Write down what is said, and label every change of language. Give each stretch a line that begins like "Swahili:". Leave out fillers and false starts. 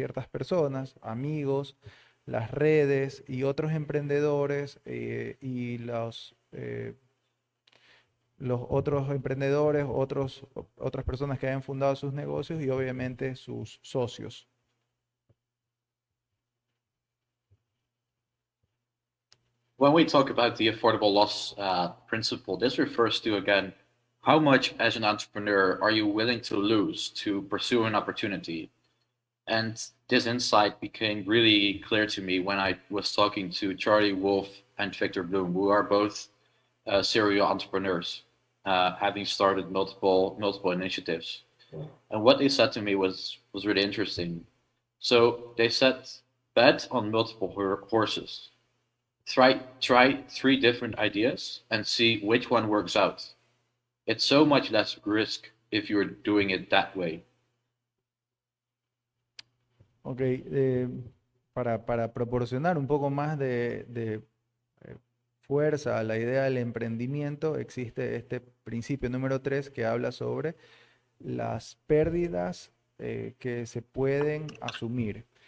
Spanish: personas, amigos, las redes y otros emprendedores y los otros emprendedores, otras personas que hayan fundado sus negocios y obviamente sus socios.
English: When we talk about the affordable loss principle, this refers to, again, how much as an entrepreneur are you willing to lose to pursue an opportunity? And this insight became really clear to me when I was talking to Charlie Wolf and Victor Bloom, who are both serial entrepreneurs, having started multiple initiatives. And what they said to me was really interesting. So they said, bet on multiple horses. Try 3 different ideas and see which one works out. It's so much less risk if you're doing it that way.
Spanish: Ok, para proporcionar un poco más de fuerza a la idea del emprendimiento, existe este principio número 3 que habla sobre las pérdidas que se pueden asumir.